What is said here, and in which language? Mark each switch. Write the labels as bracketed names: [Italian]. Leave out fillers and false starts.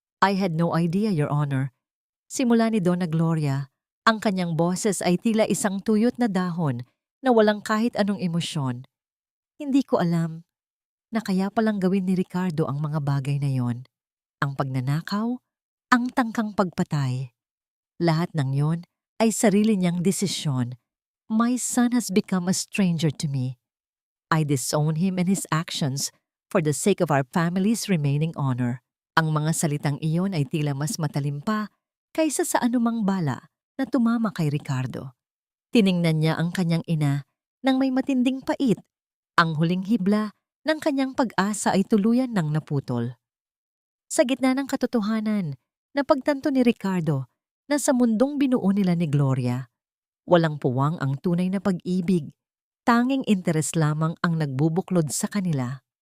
[English] I had no idea, Your Honor. [Filipino] Simula ni Donna Gloria, ang kanyang boses ay tila isang tuyot na dahon na walang kahit anong emosyon. Hindi ko alam na kaya palang gawin ni Ricardo ang mga bagay na yon. Ang pagnanakaw, ang tangkang pagpatay. Lahat ng yon ay sarili niyang desisyon. [English] My son has become a stranger to me. I disown him and his actions for the sake of our family's remaining honor. [Filipino] Ang mga salitang iyon ay tila mas matalim pa kaysa sa anumang bala na tumama kay Ricardo. Tiningnan niya ang kanyang ina nang may matinding pait. Ang huling hibla ng kanyang pag-asa ay tuluyan ng naputol. Sa gitna ng katotohanan, napagtanto ni Ricardo na sa mundong binuo nila ni Gloria, walang puwang ang tunay na pag-ibig, tanging interes lamang ang nagbubuklod sa kanila.